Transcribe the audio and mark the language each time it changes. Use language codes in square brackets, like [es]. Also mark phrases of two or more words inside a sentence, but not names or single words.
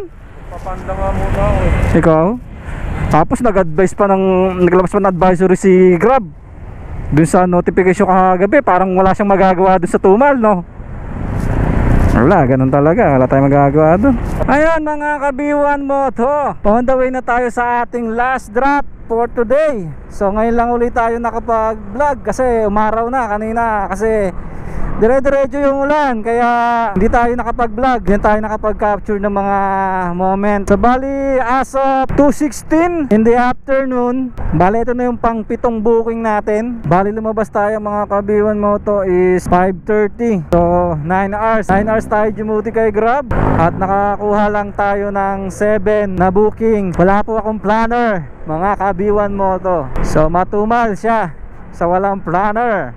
[tl] Papanda nga muna ako eh. Ikaw? Tapos naglabas pa ng advisory si Grab doon sa notification kagabi. Parang wala siyang magagawa doon sa Tumal, no? Wala, ganun talaga. Wala tayong magagawa doon. Ayun mga kabiwan moto, [en] on the way [tl] na tayo sa ating [en] last drop for today. [tl] So ngayon lang ulit tayo nakapag-vlog kasi umaraw na kanina. Kasi dire-diretso yung ulan, kaya hindi tayo nakapag-vlog, hindi tayo nakapag-capture ng mga moment. [en] So bali as of 2:16 in the afternoon, [tl] bali ito na yung pang 7 booking natin. Bali lumabas tayo mga kabiwan moto is 5:30. So 9 hours tayo dumuti kay Grab. At nakakuha lang tayo ng 7 na booking. Wala po akong planner mga kabiwan moto. So matumal siya sa walang planner.